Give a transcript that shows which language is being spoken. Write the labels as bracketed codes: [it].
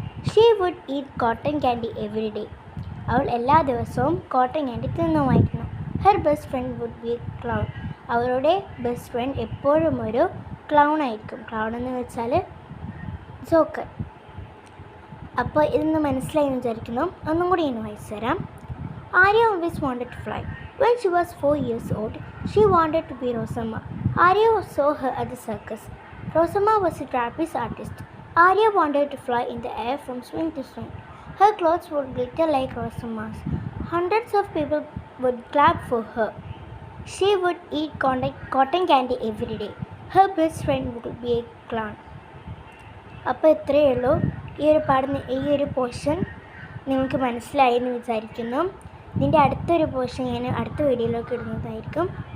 [en] She would eat cotton candy every day. [ml] അവൾ എല്ലാ ദിവസവും cotton candy തിന്നുമായിരുന്നു. [en] Her best friend would be clown. [ml] അവളുടെ best friend എപ്പോഴും ഒരു ക്ലൗൺ ആയിരിക്കും. ക്ലൗൺ എന്ന് വെച്ചാൽ ജോക്കർ. അപ്പോൾ ഇതൊന്ന് മനസ്സിലായി എന്ന് വിചാരിക്കുന്നു. ഒന്നും കൂടി ഞാൻ വായിച്ചു തരാം. [en] Arya always wanted to fly. When she was 4 years old, she wanted to be Rosamma. Arya saw her at the circus. Rosamma was a trapeze artist. Arya wanted to fly in the air from swing to swing. Her clothes would glitter like Rosamma's. Hundreds of people would clap for her. She would eat cotton candy every day. Her best friend would be a clown. [ml] അപ്പോൾ ഇത്രയേ ഉള്ളൂ. ഈ ഒരു portion നിങ്ങൾക്ക് മനസ്സിലായി എന്ന് വിചാരിക്കുന്നു. ഇതിൻ്റെ അടുത്തൊരു പോർഷൻ ഞാൻ അടുത്ത വീഡിയോയിലേക്ക് ഇടുന്നതായിരിക്കും.